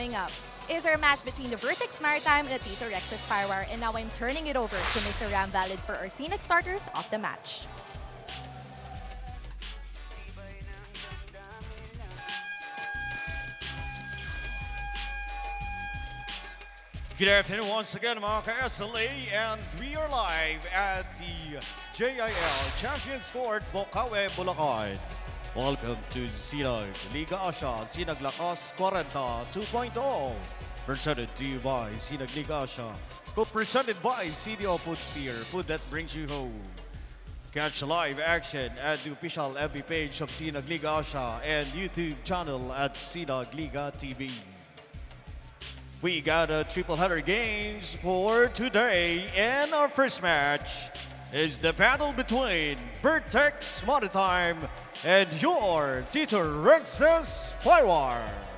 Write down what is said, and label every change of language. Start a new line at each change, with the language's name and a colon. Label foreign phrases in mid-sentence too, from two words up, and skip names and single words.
English: Coming up, is our match between the Vertex Maritime and the Tito Rex's Firewire. And now I'm turning it over to Mr. Ram Valid for our scenic starters of the match. Good afternoon once again
Filipino: mga ka-SLA,
English: and we are live at the JIL Champions Court, Bocaue, Bulacan. Welcome to Sinag Liga Asia, Sinag Lakas 40 2.0. Presented to you by Sinag Liga Asia. Co-presented by CDO Food Spear, food that brings you home. Catch live action at the official FB page of Sinag Liga Asia and YouTube channel at Sinag Liga TV. We got a triple header games for today, and our first match is the battle between Vertex Maritime and your Tito Rex's Firewire.